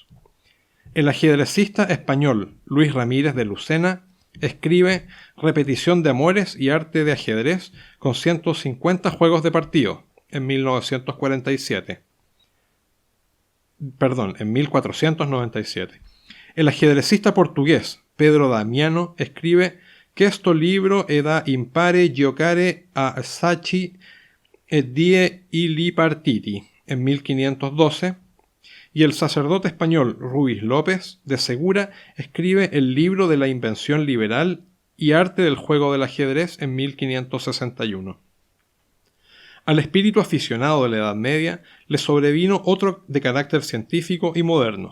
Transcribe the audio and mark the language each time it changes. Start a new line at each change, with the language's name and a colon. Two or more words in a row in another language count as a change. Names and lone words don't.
Spanish: El ajedrecista español Luis Ramírez de Lucena escribe Repetición de amores y arte de ajedrez con 150 juegos de partido en 1497. El ajedrecista portugués Pedro Damiano escribe que este libro da impare giocare a Sachi et die ili partiti en 1512, y el sacerdote español Ruiz López de Segura escribe el libro de la invención liberal y arte del juego del ajedrez en 1561. Al espíritu aficionado de la Edad Media le sobrevino otro de carácter científico y moderno.